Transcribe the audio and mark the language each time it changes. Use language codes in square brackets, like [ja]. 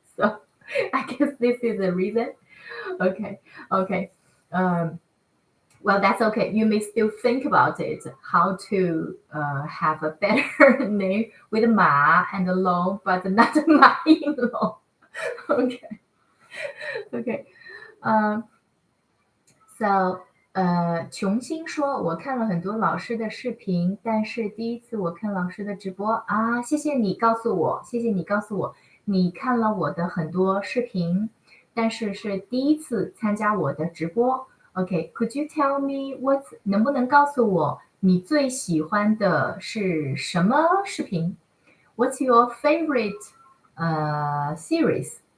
[en] So I guess this is the reason. Okay. Well, that's okay. You may still think about it, how to have a better name with Ma and Long, but not 马应龙. Okay. [zh] So, 琼星说，我看了很多老师的视频，但是第一次我看老师的直播啊，谢谢你告诉我，你看了我的很多视频，但是是第一次参加我的直播。 Okay, could you tell me 能不能告诉我你最喜欢的是什么视频？ [en] What's your favorite series?